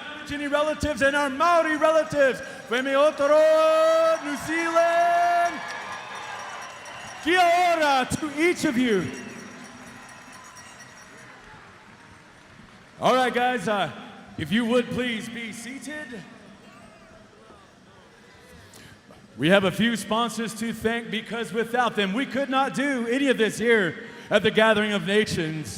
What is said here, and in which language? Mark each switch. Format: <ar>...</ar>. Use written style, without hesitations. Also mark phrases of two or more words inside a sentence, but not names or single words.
<en>Aborigine relatives and our Maori relatives. Femi Otoro, New Zealand.</en> <mi>Kia ora</mi> <en>to each of you. All right, guys, if you would please be seated. We have a few sponsors to thank because without them, we could not do any of this here at the Gathering of Nations.</en>